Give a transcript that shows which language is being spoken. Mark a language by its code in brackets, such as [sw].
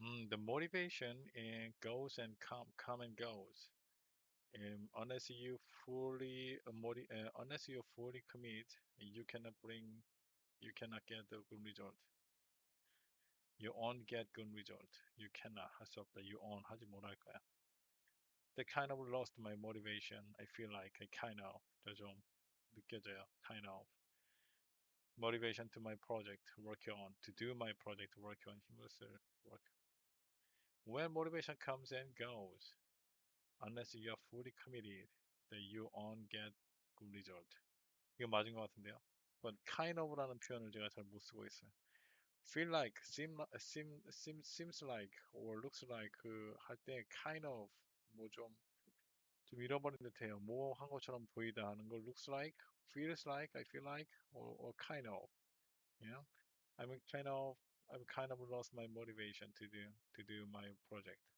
[en] The motivation goes and come and goes. Unless you fully commit, you cannot get the good result. You won't get good result. You cannot [ko] 할 수 없다. [en] You won't [ko] 하지 못할 거야. [en] That kind of lost my motivation. I feel like I kind of [ko] 좀 느껴져요. [en] Kind of motivation to my project work on to do my project work on [ko] 힘을 쓸 [en] work. When motivation comes and goes, unless you are fully committed, that you won't get good result. [ko] 이거 맞은 것 같은데요. [en] But kind of [ko] 라는 표현을 제가 잘 못 쓰고 있어요. [en] Feel like, seems like, or looks like [ko] 그 할 때 [en] kind of [ko] 좀 잃어버린 듯해요. 뭐 한 것처럼 보이다 하는 걸 [en] looks like, feels like, I feel like, or kind of. Yeah, I'm kind of I'm kind of lost my motivation to do my project.